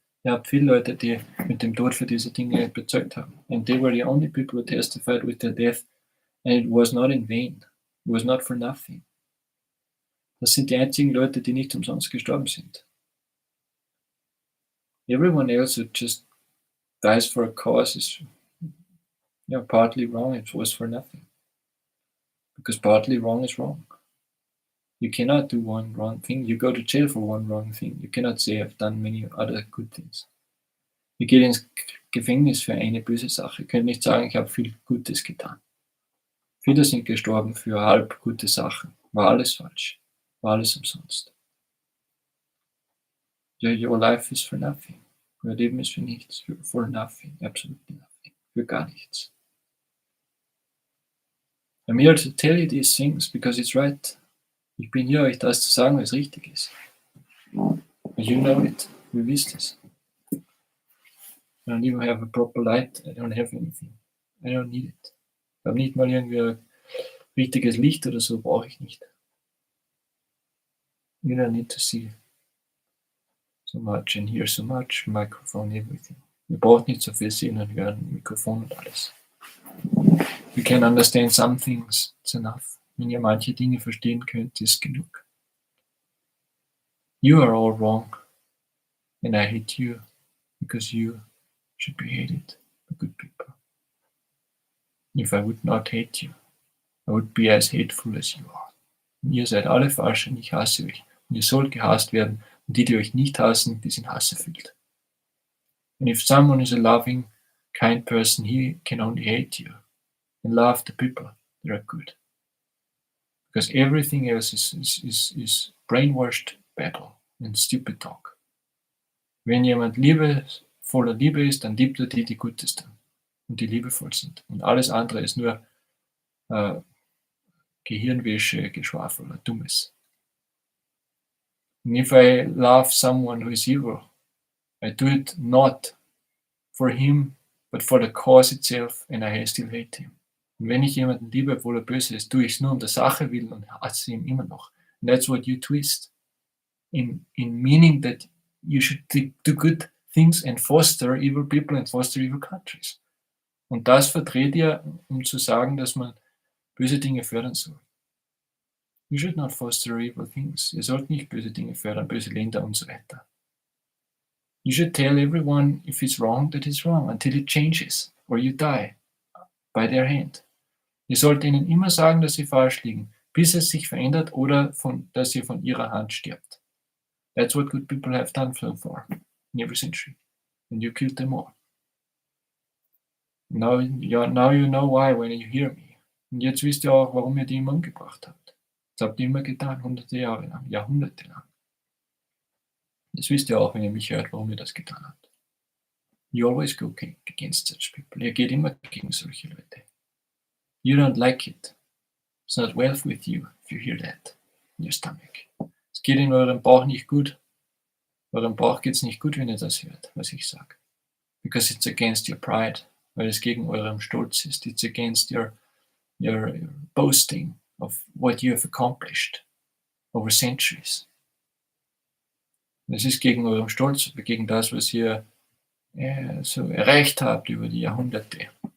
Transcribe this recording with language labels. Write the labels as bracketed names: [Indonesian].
[German] Ihr habt viele Leute, die mit dem Tod für diese Dinge bezeugt haben. [English] And they were the only people who testified with their death, and it was not in vain. It was not for nothing. [German] Das sind die einzigen Leute, die nicht umsonst gestorben sind. [English] Everyone else who just dies for a cause is partly wrong. It was for nothing. Because partly wrong is wrong. You cannot do one wrong thing. You go to jail for one wrong thing. You cannot say I've done many other good things. [German] Ihr geht ins Gefängnis für eine böse Sache. Ihr könnt nicht sagen, ich habe viel Gutes getan. Viele sind gestorben für halb gute Sachen. War alles falsch. War alles umsonst. [English] Your life is for nothing. [German] Euer Leben ist für nichts. [English] For nothing. Absolutely nothing. [German] Für gar nichts. [English] I'm here to tell you these things because it's right. [German] Ich bin hier, euch das zu sagen, was richtig ist. [English] You know it. [German] Ihr wisst es. [English] I don't even have a proper light. I don't have anything. I don't need it. [German] Ich habe nicht mal irgendwie ein richtiges Licht oder so, brauche ich nicht. [English] You don't need to see so much and hear so much, microphone, everything. [German] Ihr braucht nicht so viel sehen und hören, Mikrofon und alles. [English] You can understand some things, it's enough. [German] Wenn ihr manche Dinge verstehen könnt, ist genug. [English] You are all wrong, and I hate you, because you should be hated by good people. If I would not hate you, I would be as hateful as you are. [German] Und ihr seid alle falsch und ich hasse euch. Und ihr sollt gehasst werden, und die euch nicht hassen, die sind hasserfüllt. [English] And if someone is a loving, kind person, he can only hate you and love the people that are good. Because everything else is brainwashed babble and stupid talk. [German] Wenn jemand voller Liebe ist, dann liebt er die, die Gutes tun und die liebevoll sind. Und alles andere ist nur Gehirnwäsche, Geschwafel oder Dummes. [English] And if I love someone who is evil, I do it not for him, but for the cause itself, and I still hate him. [German] Und wenn ich jemanden liebe, obwohl er böse ist, tue ich es nur um der Sache willen und hasse ihn immer noch. [English] And that's what you twist. In meaning that you should do good things and foster evil people and foster evil countries. [German] Und das verdreht ihr, um zu sagen, dass man böse Dinge fördern soll. [English] You should not foster evil things. [German] Ihr sollt nicht böse Dinge fördern, böse Länder und so weiter. [English] You should tell everyone if it's wrong that it's wrong until it changes or you die by their hand. [German] Ihr sollt ihnen immer sagen, dass sie falsch liegen, bis es sich verändert oder dass ihr von ihrer Hand stirbt. [English] That's what good people have done so far in every century. And you killed them all. Now you know why when you hear me. [German] Und jetzt wisst ihr auch, warum ihr die immer umgebracht habt. Das habt ihr immer getan, hunderte Jahre lang, Jahrhunderte lang. Jetzt wisst ihr auch, wenn ihr mich hört, warum ihr das getan habt. [English] You always go against such people. [German] Ihr geht immer gegen solche Leute. [English] You don't like it. It's not well with you if you hear that in your stomach. [German] Es geht in eurem Bauch nicht gut. Eurem Bauch geht's nicht gut, wenn ihr das hört, was ich sage. [English] Because it's against your pride. [German] Weil es gegen eurem Stolz ist. [English] It's against your boasting of what you have accomplished over centuries. [German] Es ist gegen eurem Stolz, gegen das, was ihr so erreicht habt über die Jahrhunderte.